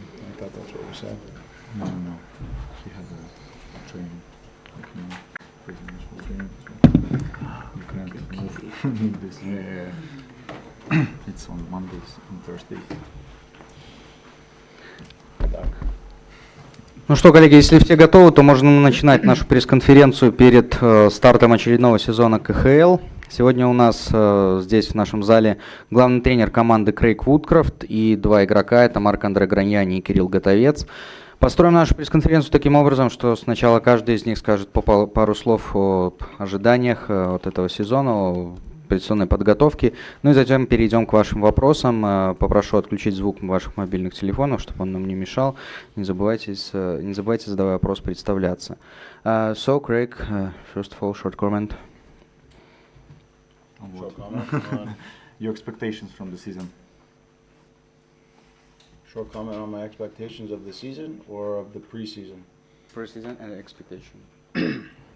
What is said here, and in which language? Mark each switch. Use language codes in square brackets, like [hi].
[en] I thought that's what you said. No. He had a training. Presidential training. You can't need this. Yeah. It's on Mondays and Thursdays. [ru] Ну что, коллеги, если все готовы, то можно начинать нашу пресс-конференцию перед стартом очередного сезона КХЛ. Сегодня у нас здесь в нашем зале главный тренер команды Крэйг Вудкрофт и два игрока, это Марка-Андре Граньяни и Кирилл Готовец. Построим нашу пресс-конференцию таким образом, что сначала каждый из них скажет по пару слов о ожиданиях от этого сезона, о предсезонной подготовке. Ну и затем перейдем к вашим вопросам. Попрошу отключить звук ваших мобильных телефонов, чтобы он нам не мешал. Не забывайте, задавая вопрос, представляться. [en] So, Craig, first of all, short comment. Short comment on Your expectations from the season. short comment on my expectations of the season or of the preseason. Preseason and expectation.